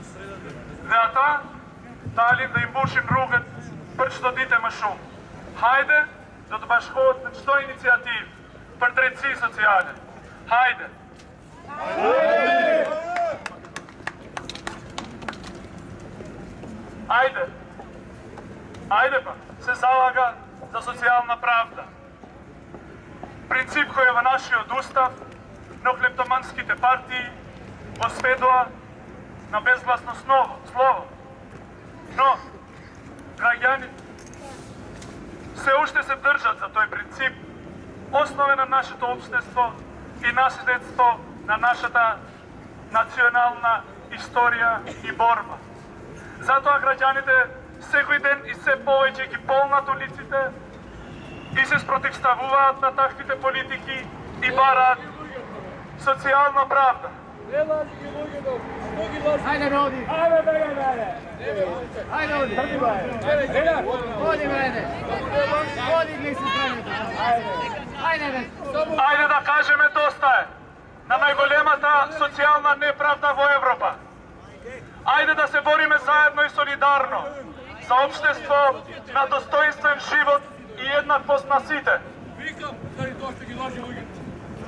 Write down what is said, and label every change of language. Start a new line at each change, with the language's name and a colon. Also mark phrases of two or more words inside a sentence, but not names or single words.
Albanian: Dhe ata dalin dhe i mbushin rrugët për çdo ditë më shumë. Hajde do të bashkohet në çdo iniciativë për drejtësi sociale. Hajde!
Macedonian: Ајде па, се залага за социјална правда. Принцип кој е во нашиот устав, но клептоманските партии го сведоа на безгласно слово. Но, граѓаните се уште се држат за тој принцип, основен на нашето општество и наследство на нашата национална историја и борба. Затоа граѓаните секој ден и се повеќе ги полнат улиците и се спротивставуваат на таквите политики и бараат социјална правда. Ajde, Rodi! Ajde, Begane! Ajde, Rodi! Rodi, Begane! Rodi, glisi stranete! Ajde, Ајде да кажеме доста е на најголемата социјална неправда во Европа. Ајде да се бориме заедно и солидарно за општество на достоинствен живот и еднаквост на сите.